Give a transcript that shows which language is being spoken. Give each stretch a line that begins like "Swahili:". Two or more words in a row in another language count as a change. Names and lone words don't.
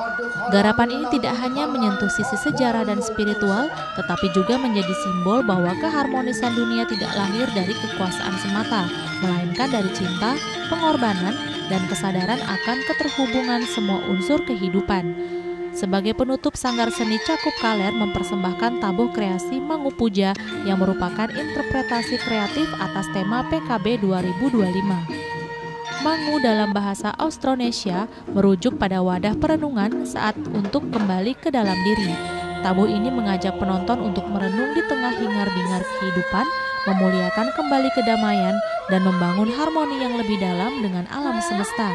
Indonesian: Garapan ini tidak hanya menyentuh sisi sejarah dan spiritual, tetapi juga menjadi simbol bahwa keharmonisan dunia tidak lahir dari kekuasaan semata, melainkan dari cinta, pengorbanan, dan kesadaran akan keterhubungan semua unsur kehidupan. Sebagai penutup, Sanggar Seni Cakup Kaler mempersembahkan tabuh kreasi Mangu Puja yang merupakan interpretasi kreatif atas tema PKB 2025. Mangu dalam bahasa Austronesia merujuk pada wadah perenungan saat untuk kembali ke dalam diri. Tabuh ini mengajak penonton untuk merenung di tengah hingar-bingar kehidupan, memuliakan kembali kedamaian, dan membangun harmoni yang lebih dalam dengan alam semesta.